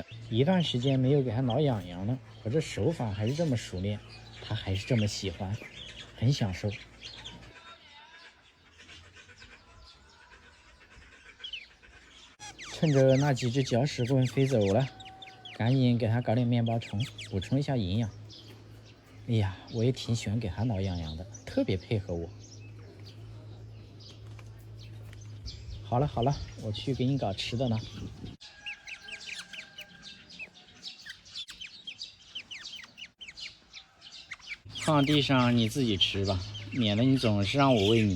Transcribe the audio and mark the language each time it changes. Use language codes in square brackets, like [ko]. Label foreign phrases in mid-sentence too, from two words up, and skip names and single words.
[zh] 一段時間沒有給它撓癢癢了，可這手法還是這麼熟練，它還是這麼喜歡，很享受。趁着那幾隻搅屎棍飛走了，趕緊給它搞點面包蟲，補充一下營養。哎呀，我也挺喜歡給它撓癢癢的，特別配合我。好了，我去給你搞吃的呢。放地上你自己吃吧，免得你總是讓我餵你。